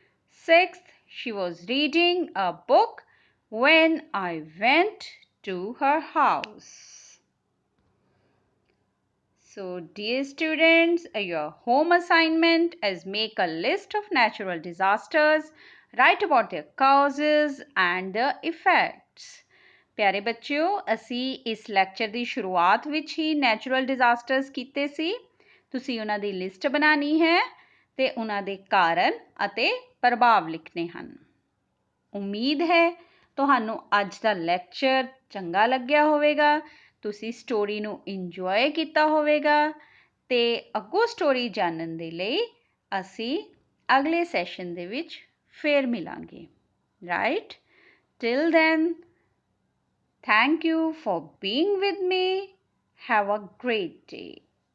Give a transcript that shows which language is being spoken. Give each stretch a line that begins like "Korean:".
English: Sixth, she was reading a book when I went to her house. So, dear students, your home assignment is make a list of natural disasters, write about their causes and their effects.
Punjabi: ਪਿਆਰੇ ਬੱਚਿਓ, ਅਸੀਂ ਇਸ lecture ਦੀ ਸ਼ੁਰੂਆਤ ਵਿੱਚ ਹੀ natural ਡਿਜ਼ਾਸਟਰਸ ਕੀਤੇ ਸੀ। ਤੁਸੀਂ ਉਹਨਾਂ ਦੀ list ਬਣਾਉਣੀ ਹੈ ਤੇ ਉਹਨਾਂ ਦੇ ਕਾਰਨ ਅਤੇ ਪ੍ਰਭਾਵ ਲਿਖਣੇ ਹਨ। ਉਮੀਦ ਹੈ ਤੁਹਾਨੂੰ ਅੱਜ ਦਾ ਲੈਕਚਰ ਚੰਗਾ ਲੱਗਿਆ ਹੋਵੇਗਾ, ਤੁਸੀਂ ਸਟੋਰੀ ਨੂੰ ਇੰਜੋਏ ਕੀਤਾ ਹੋਵੇਗਾ ਤੇ ਅੱਗੋਂ ਸਟੋਰੀ ਜਾਣਨ ਦੇ ਲਈ ਅਸੀਂ ਅਗਲੇ ਸੈਸ਼ਨ ਦੇ ਵਿੱਚ ਫੇਰ ਮਿਲਾਂਗੇ।
English: Right? Till then, thank you for being with me. Have a great day.